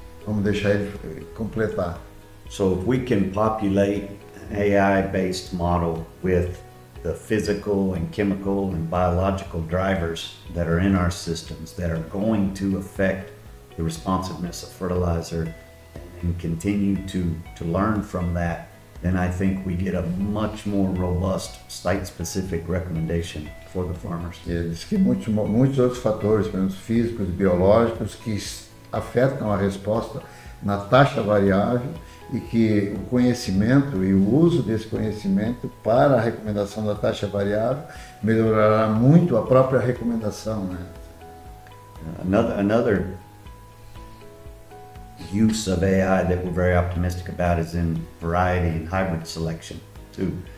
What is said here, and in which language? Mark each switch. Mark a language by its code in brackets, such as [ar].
[pt] Vamos deixar ele completar. [en] So if we can populate an AI-based model with the physical and chemical and biological drivers that are in our systems that are going to affect the responsiveness of fertilizer and continue to learn from that, then I think we get a much more robust site-specific recommendation for the farmers. [pt] Ele diz que muitos outros fatores, por exemplo, físicos e biológicos, que afetam a resposta na taxa variável, e que o conhecimento e o uso desse conhecimento para a recomendação da taxa variável melhorará muito a própria recomendação, né? [en] Another use of AI that we're very optimistic about is in variety and hybrid selection too.